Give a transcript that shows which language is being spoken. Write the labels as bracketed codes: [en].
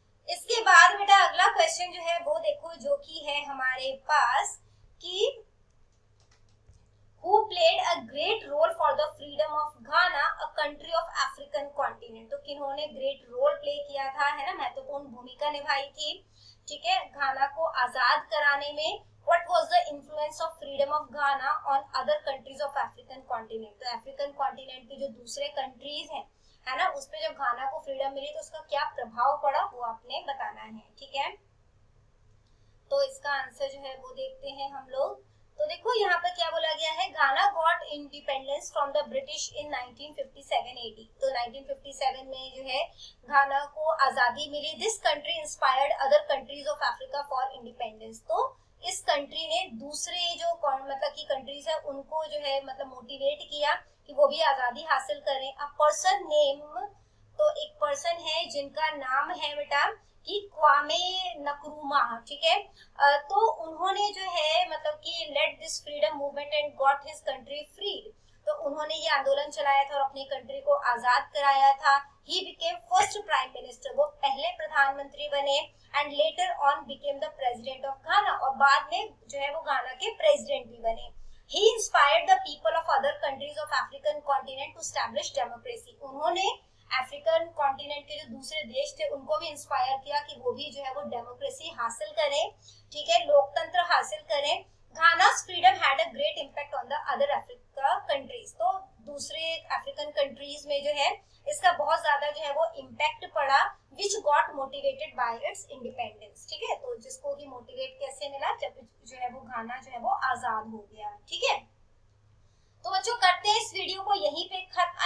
[hi] इसके बाद बेटा अगला क्वेश्चन जो है वो देखो, जो कि है हमारे पास कि [en] who played a great role for the freedom of Ghana, a country of African continent। [hi] तो किन्होंने ग्रेट रोल प्ले किया था, है ना, महत्वपूर्ण भूमिका निभाई थी, ठीक है, घाना को आजाद कराने में। [en] What was the influence of freedom of Ghana on other countries of African continent? [hi] तो अफ्रीकन कॉन्टिनेंट के जो दूसरे कंट्रीज हैं, है ना, उस पे जब घाना को फ्रीडम मिली तो उसका क्या प्रभाव पड़ा वो आपने बताना है, ठीक है। तो इसका आंसर जो है वो देखते हैं हम लोग। तो देखो यहाँ पर क्या बोला गया है, [en] Ghana got independence from the British in 1957 AD। [hi] तो 1957 में जो है घाना को आजादी मिली। [en] This country inspired other countries of Africa for independence. [hi] तो इस कंट्री ने दूसरे जो मतलब की कंट्रीज है उनको जो है मतलब मोटिवेट किया कि वो भी आजादी हासिल करें। [en] a person name, [hi] तो एक पर्सन है जिनका नाम है बेटा कि क्वामे नक्रूमा, ठीक है। तो उन्होंने जो है मतलब कि [en] Led this freedom movement and got his country freed. [hi] तो उन्होंने ये आंदोलन चलाया था और अपनी कंट्री को आजाद कराया था। [en] he became first prime minister, [hi] वो पहले प्रधानमंत्री बने, [en] and later on became the president of Ghana, [hi] और बाद में जो है वो घाना के प्रेसिडेंट भी बने। [en] He inspired the people of other countries of African continent to establish democracy। उन्होंने [hi] अफ्रीकन कॉन्टिनेंट के जो दूसरे देश थे उनको भी इंस्पायर किया कि वो भी जो है वो डेमोक्रेसी हासिल करें, ठीक है, लोकतंत्र हासिल करें। [en] Ghana's freedom had a great impact on the other Africa countries। [hi] तो दूसरे अफ्रीकन कंट्रीज में जो है इसका बहुत ज्यादा जो है वो इम्पैक्ट पड़ा, [en] which got motivated by its independence। [hi] ठीक है, तो जिसको कि मोटिवेट कैसे मिला, जब जो है वो घाना जो है वो आजाद हो गया। ठीक है, तो बच्चों करते हैं इस वीडियो को यहीं पे खत्म।